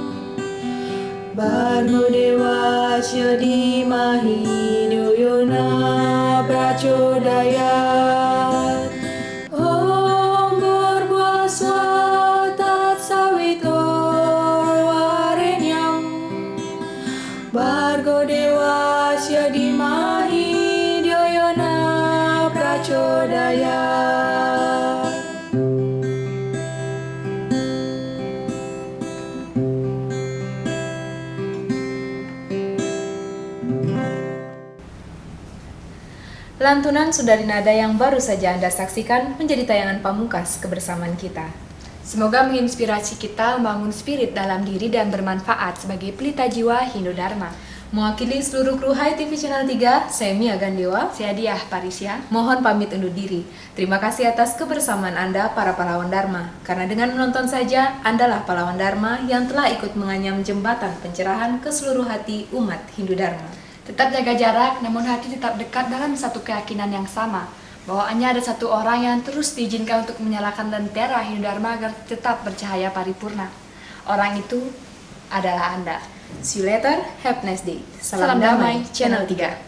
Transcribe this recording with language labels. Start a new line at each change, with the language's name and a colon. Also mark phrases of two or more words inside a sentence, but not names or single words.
Sanskrit: Bargo Dewasya Dimahi Nuyona Prachodayat Umur Bwaswa Tat Sawitor Warenyam Bargo Dewasya Dimahi Nuyona Prachodayat
Indonesian: Lantunan Sundari Nada yang baru saja Anda saksikan menjadi tayangan pamungkas kebersamaan kita. Semoga menginspirasi kita membangun spirit dalam diri dan bermanfaat sebagai pelita jiwa Hindu Dharma. Mewakili seluruh kru Hai TV Channel 3, saya Mia Gandewa. Saya Diah Parisya. Mohon pamit undur diri. Terima kasih atas kebersamaan Anda para pahlawan Dharma. Karena dengan menonton saja, Andalah pahlawan Dharma yang telah ikut menganyam jembatan pencerahan ke seluruh hati umat Hindu Dharma. Tetap jaga jarak, namun hati tetap dekat dalam satu keyakinan yang sama. Bahwa hanya ada satu orang yang terus diizinkan untuk menyalakan lentera Hindu Dharma agar tetap bercahaya paripurna. Orang itu adalah Anda.
English: See you later, have a nice day.
Indonesian: Salam damai, Channel 3.